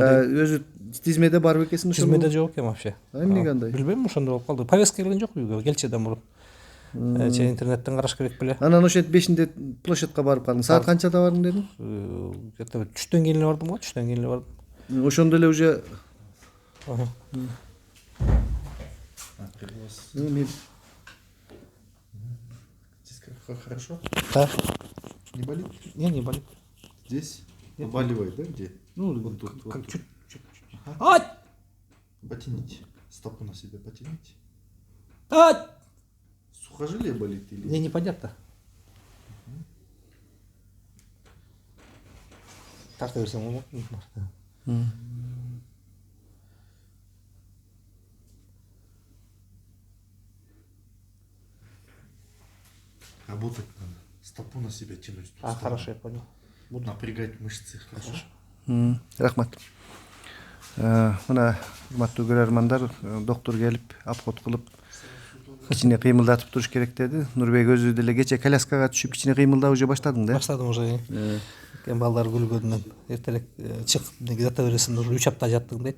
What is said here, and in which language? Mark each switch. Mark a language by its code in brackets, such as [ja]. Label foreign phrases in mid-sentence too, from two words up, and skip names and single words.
[ky] Өзү тизмеде барбы экенсиң ошо? Тизмеде жок экен вообще. Эмнеге андай? Билбейм, ошондой болуп калды. Повестка келген жок үйгө, келчү мурун. Же интернеттен караш керек беле. Анан ошентип 5-inde площадька барып калдың. Саат канчада бардың дедің? Где-то түштөн кийин эле бардым го, түштөн кийин эле бардым. Ошондо эле уже [ru] Хорошо? Да. Не болит? Не болит. Здесь? Побаливает, да, где? Ну, Вот тут. как Вот. чуть. Ага. Потяните. Стопу на себя потяните. Сухожилие болит или? Мне непонятно. [ky] Тарта берсең болот. [ru] Работать надо. Стопу на себя тянуть. Хорошо, я понял. Буду напрягать мышцы. Хорошо? [ky] рахмат. Мына урматтуу көрөрмандар, доктор келип, обход кылып, кичине кыймылдатып туруш керек деди. Нурбек өзү деле кече коляскага түшүп кичине кыймылдап уже баштадың да? Баштадым уже. Кен балдар күлгөндөн эртелек чык, жата бересиң, уже 3 апта жаттың дейт.